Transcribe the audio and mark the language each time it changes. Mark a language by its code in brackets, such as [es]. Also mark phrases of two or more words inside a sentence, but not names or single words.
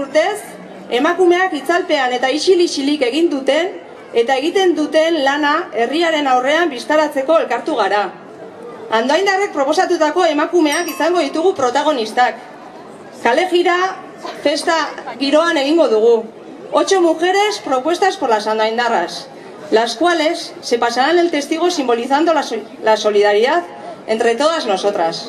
[eu] urtez, emakumeak itzalpean eta isil-isilik egin duten eta egiten duten lana herriaren aurrean bistaratzeko elkartu gara. Andoaindarrek proposatutako emakumeak izango ditugu protagonistak. Kale jira, festa giroan egingo dugu. [es] 8 mujeres propuestas por las andoaindarras, las cuales se pasarán el testigo simbolizando la solidaridad entre todas nosotras.